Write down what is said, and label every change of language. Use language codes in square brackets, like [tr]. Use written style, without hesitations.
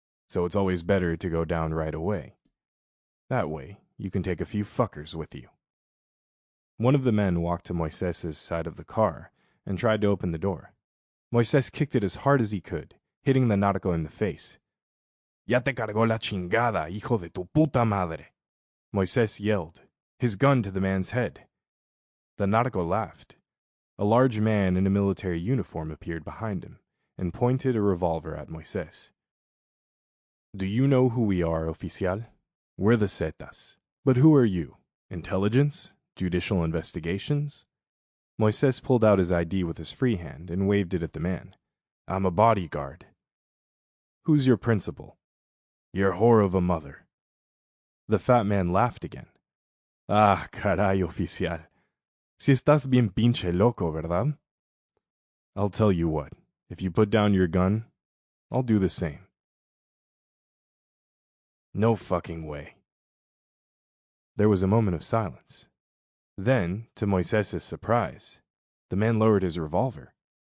[en] So it's always better to go down right away. That way, you can take a few fuckers with you." One of the men walked to Moises's side of the car and tried to open the door. Moises kicked it as hard as he could, hitting the narco in the face. [es] "Ya te cargó la chingada, hijo de tu puta madre!" [en] Moises yelled, his gun to the man's head. The narco laughed. A large man in a military uniform appeared behind him and pointed a revolver at Moises. "Do you know who we are, oficial? We're the Zetas. But who are you? Intelligence? Judicial investigations?" Moises pulled out his ID with his free hand and waved it at the man. "I'm a bodyguard." "Who's your principal?" "Your whore of a mother." The fat man laughed again. [es] "Ah, caray, oficial. Si estás bien pinche loco, ¿verdad?" [en] "I'll tell you what. If you put down your gun, I'll do the same." "No fucking way." There was a moment of silence. Then, to Moises's surprise, the man lowered his revolver.